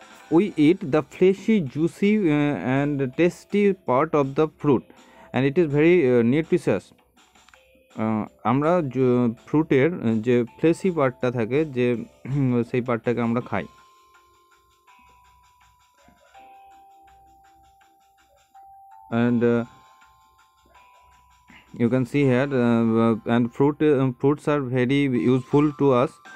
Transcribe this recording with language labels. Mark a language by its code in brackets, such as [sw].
[en] We eat the fleshy, juicy and tasty part of the fruit, and it is very nutritious. [bn] আমরা ফ্রুটের যে fleshy পার্টটা থাকে, যে সেই পার্টটাকে আমরা খাই। [en] And you can see here, and fruits are very useful to us.